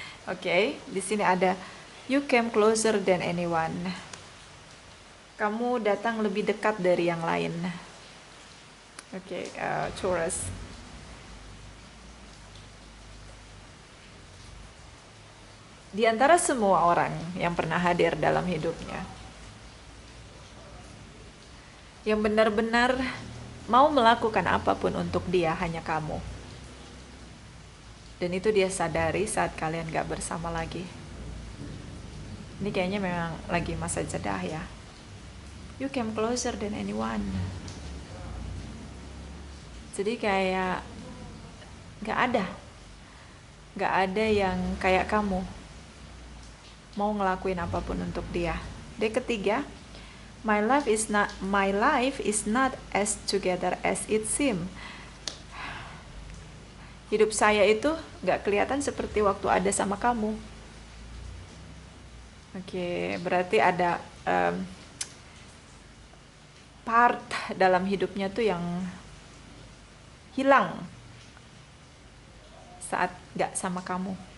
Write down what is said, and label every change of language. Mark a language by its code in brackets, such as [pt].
[id] Oke, di sini ada [en] you came closer than anyone. [id] Kamu datang lebih dekat dari yang lain. Oke, Taurus. Di antara semua orang yang pernah hadir dalam hidupnya, yang benar-benar mau melakukan apapun untuk dia, hanya kamu. Dan itu dia sadari saat kalian gak bersama lagi. Ini kayaknya memang lagi masa jeda ya. [en] You came closer than anyone. [id] Jadi kayak gak ada yang kayak kamu mau ngelakuin apapun untuk dia. Dek ketiga, [en] my life is not as together as it seems. [id] Hidup saya itu gak kelihatan seperti waktu ada sama kamu. Oke, berarti ada part dalam hidupnya tuh yang hilang saat gak sama kamu.